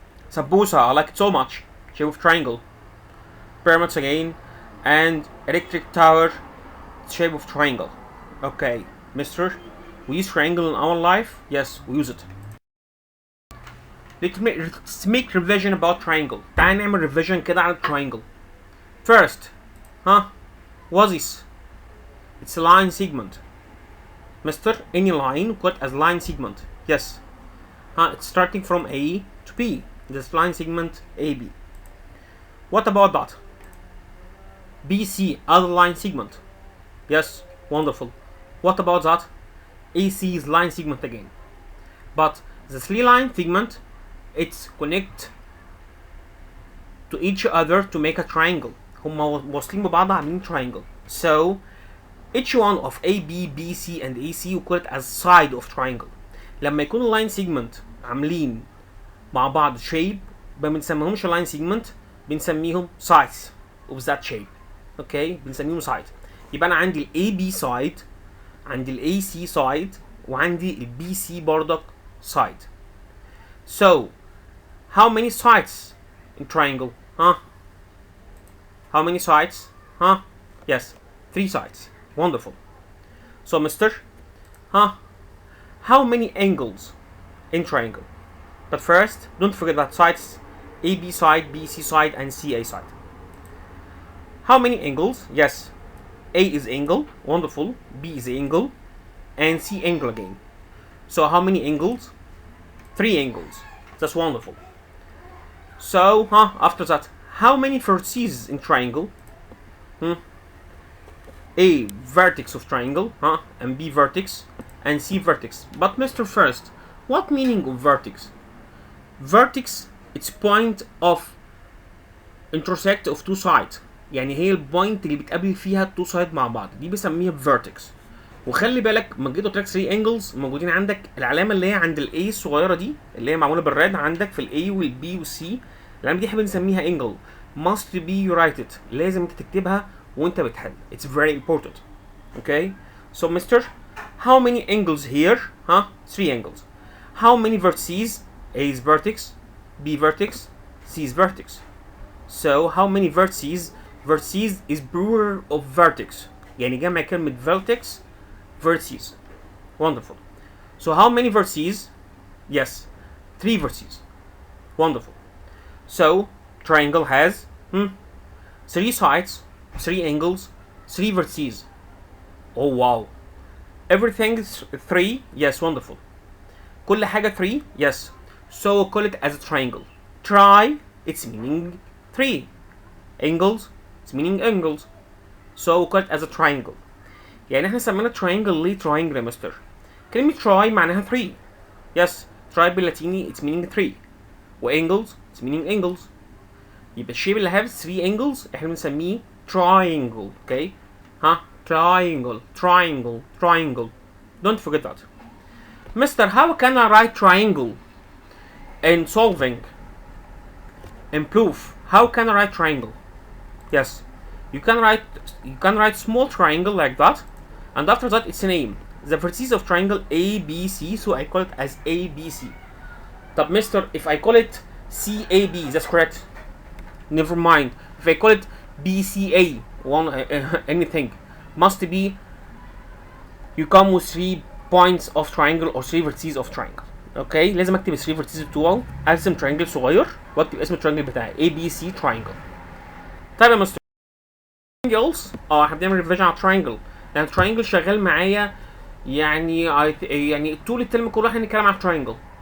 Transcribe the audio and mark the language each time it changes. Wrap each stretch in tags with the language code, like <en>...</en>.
<en>Sambusa, I like it so much. Shape of triangle. Pyramids again, and electric tower, shape of triangle. Okay, mister, we use triangle in our life? Yes, we use it. Let's make revision about triangle.</en> <ar>تعال نعمل revision كده على triangle.</ar> <en>First, what's this? It's a line segment. Mister, any line cut as line segment. Yes. It's starting from A to B. This line segment AB. What about that? BC, other line segment. Yes, wonderful. What about that? AC is line segment again. But the three line segment, it's connect to each other to make a triangle.</en> <ar>هما واصلين ببعض عاملين triangle.</ar> <en>So each one of AB, BC and AC we call it as side of triangle.</en> <ar>لما يكون اللاين segment عاملين مع بعض shape ما بنسميهمش line segment، بنسميهم</ar> <en>sides of that shape.</en> <ar>اوكي، بنسميهم سايد. يبقى انا عندي الاي بي سايد، عندي الاي سي سايد، وعندي البي سي برضك سايد.</ar> <en>So how many sides in triangle? How many sides? Yes, 3 sides. Wonderful. So mister, how many angles in triangle? But first, don't forget that sides: AB side, BC side, and CA side. How many angles? Yes, A is angle, wonderful, B is angle, and C angle again. So how many angles? 3 angles. That's wonderful. So, after that, how many vertices in triangle? A vertex of triangle, and B vertex, and C vertex. But Mr. First, what meaning of vertex? Vertex, it's point of intersect of two sides.</en> <ar>يعني هي البوينت اللي بتقابل فيها التو سايد مع بعض، دي بسميها فيرتكس. وخلي بالك لما جيت قلت لك 3 انجلز موجودين عندك، العلامه اللي هي عند الاي الصغيره دي اللي هي معموله بالريد عندك في الاي والبي والسي، العلامه دي احنا بنسميها انجل.</ar> <en>must be write it،</en> <ar>لازم انت تكتبها وانت بتحل.</ar> <en>it's very important. Okay, so mister, how many angles here? 3 angles. How many vertices? A is vertex, B vertex, C is vertex. So how many vertices? Vertices is plural of vertex.</en> <ar>يعني جمع كلمة vertex vertices.</ar> <en>Wonderful. So how many vertices? Yes, 3 vertices. Wonderful. So triangle has 3 sides, 3 angles, 3 vertices. Oh wow. Everything is 3. Yes, wonderful.</en> <ar>كل حاجة 3.</ar> <en>Yes. So we'll call it as a triangle. Tri, it's meaning 3. Angles, it's meaning angles. So we'll call it as a triangle.</en> <ar>يعني احنا سمينا triangle ليه triangle يا مستر؟ كلمة try معناها 3.</ar> <en>Yes, try</en> <ar>باللاتيني</ar> <en>it's meaning 3. و angles it's meaning angles.</en> <ar>يبقى الشيب اللي</ar> <en>has 3 angles</en> <ar>احنا بنسميه triangle.</ar> <en>Okay? Triangle, triangle, triangle. Don't forget that. Mister, how can I write triangle in solving in proof? How can I write triangle? Yes, You can write small triangle like that, and after that its name. The vertices of triangle ABC, so I call it as ABC. طب Mister, if I call it CAB, that's correct? Never mind. If I call it BCA, one anything, must be you come with 3 points of triangle or 3 vertices of triangle.</en> <ar>اوكي لازم اكتب ال 3 vertices بتوعه، ارسم ترينجل صغير واكتب اسم الترينجل بتاعي ABC triangle. طيب يا مستر triangles، احنا بنعمل ريفيجن على الترينجل، لان الترينجل شغال معايا يعني طول الترم كله احنا هنتكلم على الترينجل.</ar>